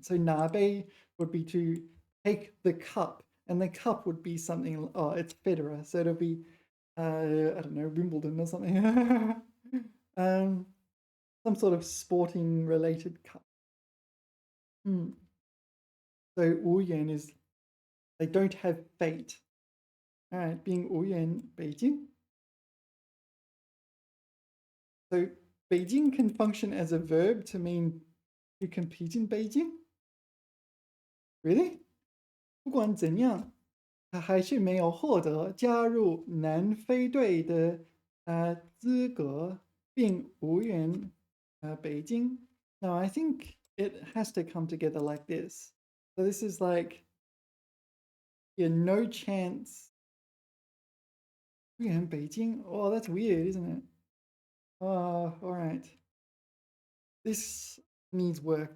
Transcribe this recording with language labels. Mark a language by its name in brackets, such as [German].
[English] So 拿杯 would be to take the cup, and the cup would be something, it's Federer, so it'll be, I don't know, Wimbledon or something. Some sort of sporting related cup. So 无缘 is they don't have fate. All right, [Chinese] 并无缘北京. [English] So Beijing can function as a verb to mean to compete in Beijing? Really? [Chinese] 不管怎样，他还是没有获得加入南非队的资格，并无缘北京. [English] Now I think it has to come together like this. So this is like, yeah, no chance. 无缘北京.Oh, that's weird, isn't it? Oh, all right. This needs work.